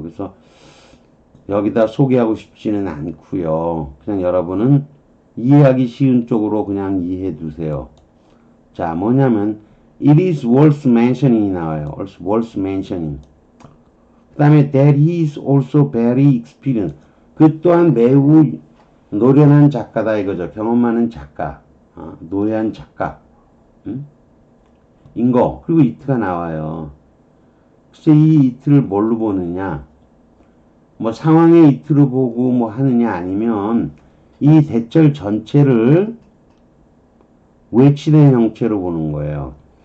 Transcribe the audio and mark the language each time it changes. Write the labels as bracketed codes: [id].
[ko] 그래서 여기다 소개하고 싶지는 않고요. 그냥 여러분은 이해하기 쉬운 쪽으로 그냥 이해해 두세요. 자, 뭐냐면 [en] it is worth mentioning [ko] 이 나와요. [en] worth mentioning. [ko] 그 다음에 [en] that he is also very experienced. [ko] 그 또한 매우 노련한 작가다 이거죠. 경험 많은 작가. 노예한 작가. 인 거. 그리고 it가 나와요. 글쎄 이 it를 뭘로 보느냐. 뭐 상황의 it로 보고 뭐 하느냐 아니면 이 대절 전체를 외치된 형체로 보는 거예요.